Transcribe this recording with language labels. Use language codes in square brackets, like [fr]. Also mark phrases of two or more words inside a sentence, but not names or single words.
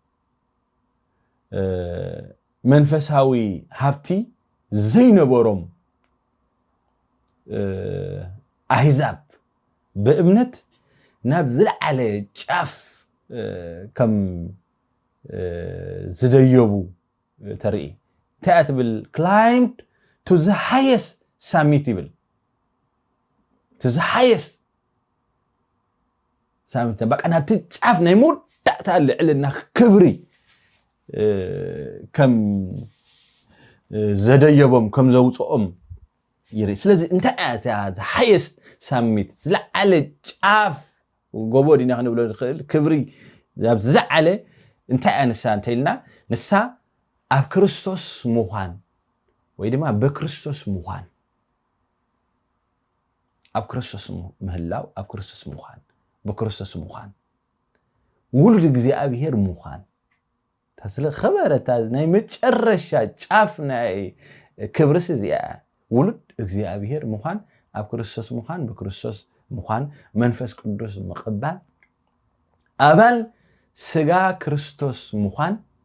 [ti] መንፈሳዊ ሃብቲ ዘይነበሮም አሕዛብ በእምነት ናብ ዝለዓለ ጫፍ ከም ዝደየቡ ተርኢ ታትብል [en] climbed to the highest summit [ti] ይብል [en] to the highest [ti] summit በቃ ናብቲ ጫፍ ናይ መወዳእታ ልዕልና ክብሪ ከም ዘደየቦም ከም ዘውፅኦም ይርኢ ስለዚ እንታይ [en] the highest summit [ti] ዝለዓለ ጫፍ ጎቦ ዲና ክንብሎ ንኽእል ክብሪ ኣብ ዝለዓለ እንታይ ኣንሳ እንተይልና ንሳ ኣብ ክርስቶስ ምዃን ወይ ድማ በክርስቶስ ምዃን ኣብ ክርስቶስ ምህላው ኣብ ክርስቶስ ምዃን በክርስቶስ ምዃን ውሉድ እግዚአብሔር ምዃን ተስለ ኸበረታ ናይ መጨረሻ ጫፍ ናይ ክብርስ እዚኣ ውሉድ እግዚአብሔር ምዃን ኣብ ክርስቶስ ምዃን በክርስቶስ ምዃን መንፈስ ቅዱስ ምቕባል አባል ስጋ ክርስቶስ ምዃን